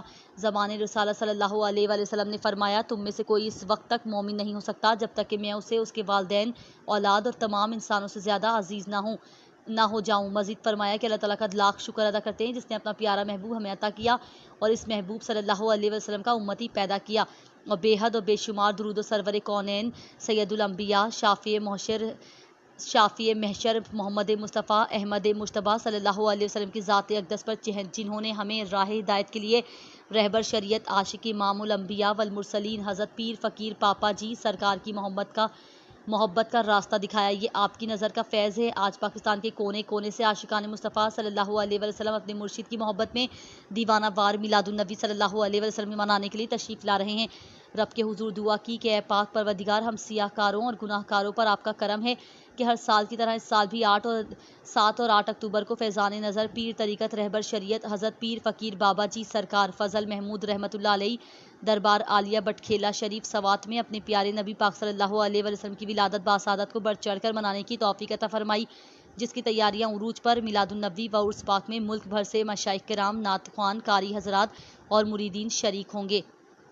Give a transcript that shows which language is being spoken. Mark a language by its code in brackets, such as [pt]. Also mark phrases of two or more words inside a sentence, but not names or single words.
[ur] زمانے رسول [ar] صلى الله عليه وسلم [ur] نے فرمایا، تم میں سے کوئی اس وقت تک مومن نہیں ہو سکتا جب تک کہ میں اسے، اس کے والدین، اولاد اور تمام انسانوں سے زیادہ عزیز نہ ہو جاؤں. مزید فرمایا کہ اللہ تعالیٰ کا لاکھ شکر ادا کرتے ہیں جس نے اپنا پیارا محبوب ہمیں عطا کیا اور اس محبوب [ar] صلى الله عليه وسلم [ur] کا امتی پیدا کیا. اور بے حد اور بے شمار درود سرور کونین سید الانبیاء شافع محشر محمد مصطفیٰ احمد مجتبیٰ [ar] صلى الله عليه وسلم [ur] کی ذات اقدس پر جنہوں نے ہمیں راہ ہدایت کے لیے رہبر شریعت عاشق امام الانبیاء والمرسلین حضرت پیر فقیر پاپا جی سرکار کی محبت کا راستہ دکھایا، یہ آپ کی نظر کا فیض ہے. آج پاکستان کے کونے کونے سے عاشقان مصطفیٰ [ar] صلى الله عليه وسلم [ur] اپنے مرشد کی محبت میں دیوانہ وار میلاد النبی [ar] صلى الله عليه وسلم [ur] منانے کے لیے تشریف لا رہے ہیں. رب کے حضور دعا کی کہ اے پاک پروردگار، ہم سیاہ کاروں اور گناہ گاروں پر آپ کا کرم ہے کہ ہر سال کی طرح اس سال بھی 7 اور 8 اکتوبر کو فیضان نظر پیر طریقت رہبر شریعت حضرت پیر فقیر بابا جی سرکار فضل محمود [ar] رحمۃ اللہ علیہ [ur] دربار عالیہ بٹخیلہ شریف سوات میں اپنے پیارے نبی پاک [ar] صلى الله عليه وسلم [ur] کی ولادت باسعادت کو بڑھ چڑھ کر منانے کی توفیق عطا فرمائی، جس کی تیاریاں عروج پر میلاد النبی و عرس پاک میں ملک بھر سے مشائخ کرام، نعت خواں، قاری حضرات اور مریدین شریک ہوں گے.